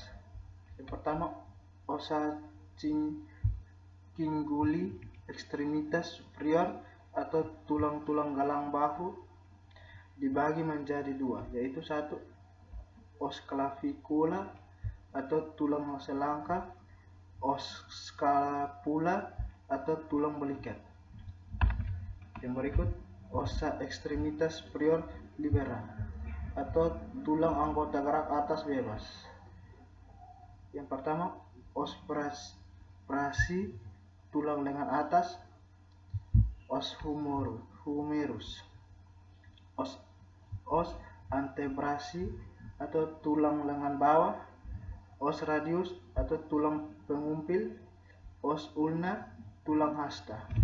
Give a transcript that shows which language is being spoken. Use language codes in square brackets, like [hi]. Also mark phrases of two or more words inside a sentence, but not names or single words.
[id] Yang pertama, [la] ossa cinguli ekstremitas superior [id] atau tulang-tulang galang bahu dibagi menjadi 2, yaitu 1. [la] Os clavicula [id] atau tulang selangka, [la] os scapula [id] atau tulang belikat. Yang berikut, [la] ossa extremitas superior libera [id] atau tulang anggota gerak atas bebas. Yang pertama, [la] os prasi [id] tulang lengan atas, [la] os humerus, os antebrasi [id] atau tulang lengan bawah, [la] os radius [id] atau tulang pengumpil, [la] os ulna [id] tulang hasta.